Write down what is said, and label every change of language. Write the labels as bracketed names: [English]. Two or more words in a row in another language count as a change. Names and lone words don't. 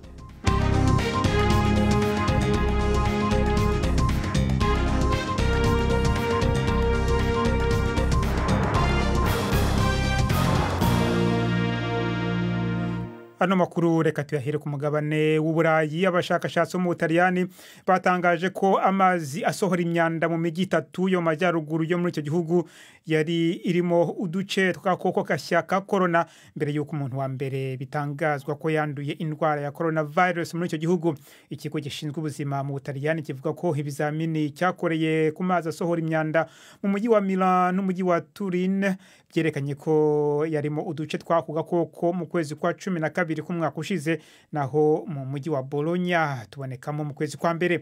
[Kinyarwanda] Ano makuru reka tuyahere ku mugabane w'Uburayi. Abashakashatsi mu Butaliyani batangaje ko amazi asohora imyanda mu migi 3 yo majyaruguru yo muri icyo gihugu yari irimo uduce tw'agakoko kashyaka corona mbere y'uko umuntu wa mbere bitangazwa ko yanduye indwara ya coronavirus muri icyo gihugu. Ikigo gishinzwe ubuzima mu Butaliyani kivuga ko ibizamini cyakoreye ku mazi asohora imyanda mu mujyi wa Milan n'umujyi wa Turin byerekanye ko yarimo uduce tw'ako gakoko mu kwezi kwa 12 kumwaka ushize, naho mu mujyi wa Bologna tubonekamo mu kwezi kwa mbere.